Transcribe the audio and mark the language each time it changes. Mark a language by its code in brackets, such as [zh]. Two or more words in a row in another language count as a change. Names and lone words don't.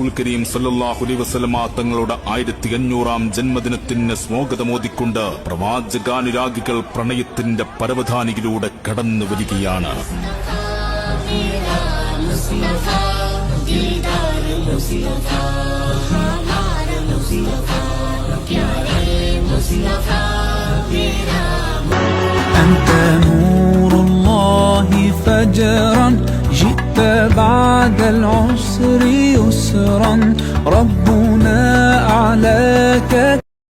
[ml] കരീം [ar] صلى الله عليه وسلم [ml] തങ്ങളുടെ 1500-ആം ജന്മദിനത്തിന് സ്വാഗതമോദിക്കൊണ്ട് പ്രവാചകാനുരാഗികൾ പ്രണയത്തിന്റെ പരവധാനിയിലൂടെ കടന്നു വരികയാണ്. [ar] أنت نور الله فجرا جئت بعد العسر يسرا ربنا أعلاك